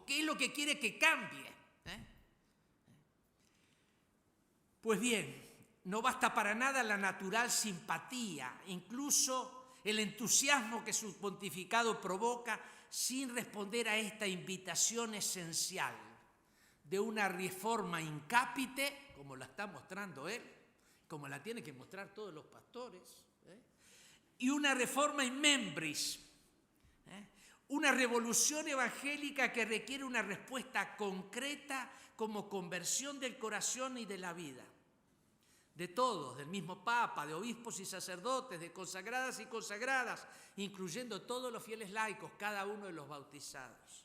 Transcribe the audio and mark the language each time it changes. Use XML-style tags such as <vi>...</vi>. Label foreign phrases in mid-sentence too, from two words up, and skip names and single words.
<es>¿Qué es lo que quiere que cambie? Pues bien, no basta para nada la natural simpatía, incluso el entusiasmo que su pontificado provoca, sin responder a esta invitación esencial de una reforma</es> <la>in capite,</la> <es>como la está mostrando él, como la tienen que mostrar todos los pastores, y una reforma</es> <la>in membris,</la> <es>una revolución evangélica que requiere una respuesta concreta como conversión del corazón y de la vida. De todos, del mismo Papa, de obispos y sacerdotes, de consagradas y consagradas, incluyendo todos los fieles laicos, cada uno de los bautizados.</es>